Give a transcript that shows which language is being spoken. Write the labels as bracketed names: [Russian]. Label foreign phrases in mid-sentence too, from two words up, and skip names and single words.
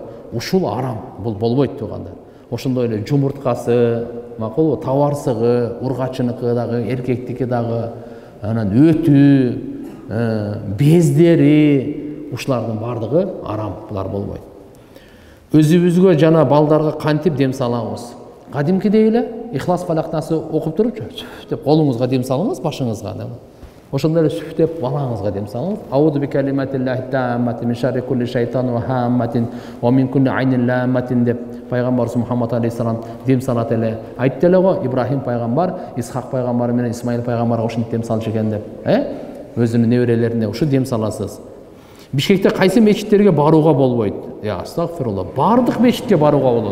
[Kyrgyz] Ушул арам, бул болбойт тугандар. Ошондой эле жумурткасы, макулбу, табарсыгы, ургачыныкы дагы, эркектики дагы, анан өтү, бездери, ушулардын бардыгы арам, булар болбойт. Өзүбүзгө жана балдарга кантип дем салабыз? Кадимкидей эле Ихлас Фалактасы окуп турупчу, деп колуңузга дем салыңыз, башыңызга. Ошондой эле сүф деп балаңызга дем салыңыз. [Arabic] أعوذ بكلمات الله التامة من شر كل شيطان وهامة ومن كل عين لامة [Kyrgyz] деп пайгамбарыбыз Мухаммад алейхиссалам дем салат эле. Айтты эле го Ибрахим пайгамбар, Исхак пайгамбар менен Исмаил пайгамбарга ушинтип дем салчу экен деп. Өзүнүн неберелерине ушу дем саласыз. Бишкекте кайсы мечиттерге барууга болбойт? Астагфирулла. Бардык мечитке барууга болот.